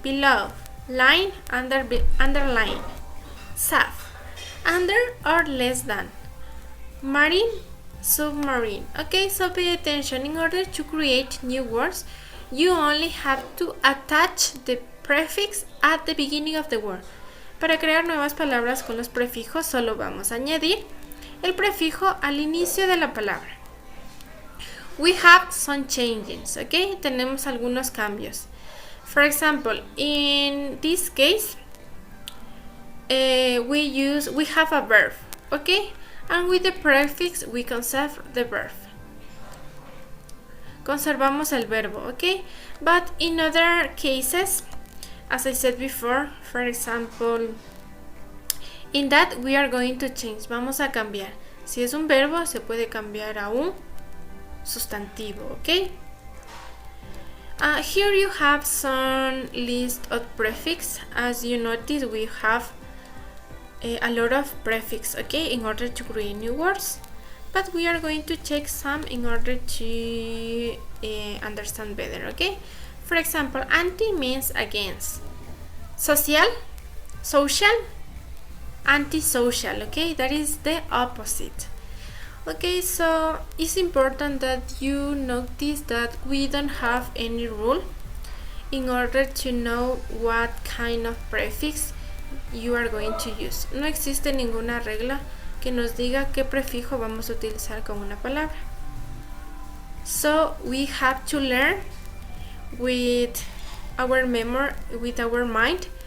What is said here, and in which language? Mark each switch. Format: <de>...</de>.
<en>Below. Line, underline. Saf, under or less than. Marine, submarine. Okay, so pay attention. In order to create new words, you only have to attach the prefix at the beginning of the word.</en> <es>Para crear nuevas palabras con los prefijos, solo vamos a añadir el prefijo al inicio de la palabra.</es> <en>We have some changes, okay?</en> <es>Tenemos algunos cambios.</es> <en>For example, in this case, we have a verb, okay? And with the prefix, we conserve the verb.</en> <es>Conservamos el verbo,</es> <en>okay? But in other cases, as I said before, for example, in that we are going to change.</en> <es>Vamos a cambiar. Si es un verbo, se puede cambiar a un sustantivo, okay?</es> <en>Here you have some list of prefix. As you notice, we have a lot of prefix, okay, in order to create new words. But we are going to check some in order to understand better, okay? For example, anti means against. Social, antisocial, okay? That is the opposite. Okay, so it's important that you notice that we don't have any rule in order to know what kind of prefix you are going to use.</en> <es>No existe ninguna regla que nos diga qué prefijo vamos a utilizar con una palabra.</es> <en>So we have to learn with our memory, with our mind.</en>